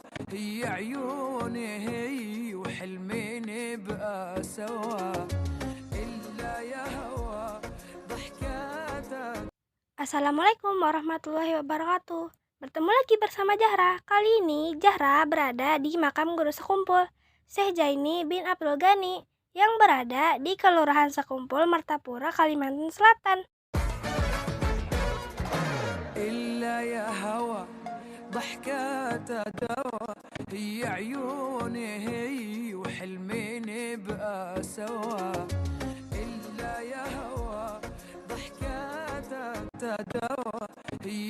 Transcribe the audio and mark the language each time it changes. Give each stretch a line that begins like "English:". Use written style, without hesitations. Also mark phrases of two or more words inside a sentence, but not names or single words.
Arabic: هي عيوني هي وحلمي نبقى سوا إلا يا هوا ضحكاتك. السلام عليكم ورحمة الله وبركاته.
Indonesian: Bertemu lagi bersama Zahra. Kali ini Zahra berada di makam Guru Sekumpul, Syekh Jaini bin Abdul Ghani, yang berada di Kelurahan Sekumpul, Martapura, Kalimantan Selatan.
Arabic: إلا يا هوا ضحكاتها دوا هي عيوني هي وحلمي نبقى سوا إلا يا هوا ضحكاتها دوا هي